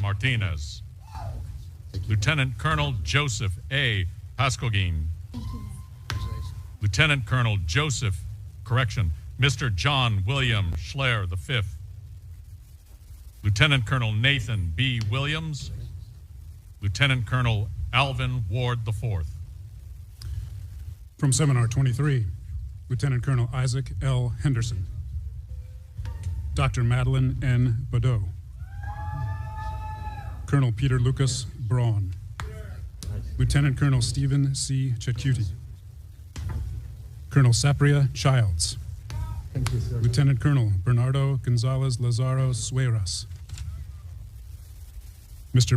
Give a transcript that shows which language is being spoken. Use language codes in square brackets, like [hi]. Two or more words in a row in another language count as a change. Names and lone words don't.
[en] Martinez, Lieutenant Colonel Joseph A. Pascogin, Mr. John William Schleyer V, Lieutenant Colonel Nathan B. Williams, Lieutenant Colonel Alvin Ward IV. From Seminar 23, Lieutenant Colonel Isaac L. Henderson, Dr. Madeline N. Badeau, Colonel Peter Lucas Braun, Lieutenant Colonel Stephen C. Chetcuti, Colonel Sapria Childs, Lieutenant Colonel Bernardo Gonzalez Lazaro Sueras, Mr.